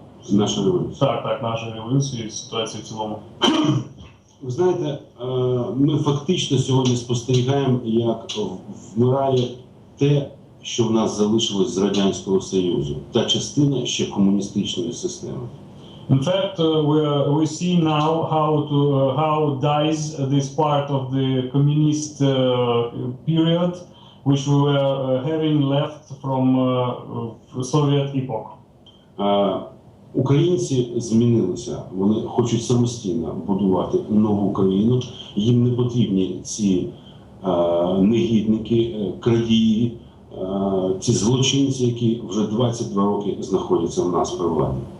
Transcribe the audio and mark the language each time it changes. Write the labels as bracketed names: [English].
[Ukrainian] нашої революції. Так, нашої революції, ситуації в цілому. Ви знаєте, ми фактично сьогодні спостерігаємо, як вмирає те, що в нас залишилось з Радянського Союзу, та частина ще комуністичної системи. [English] In fact, we see now how dies this part of the communist period, which we were having left from Soviet epoch. [Ukrainian] Українці змінилися, вони хочуть самостійно будувати нову країну, їм не потрібні ці негідники, крадії, ці злочинці, які вже 22 роки знаходяться в нас при владі.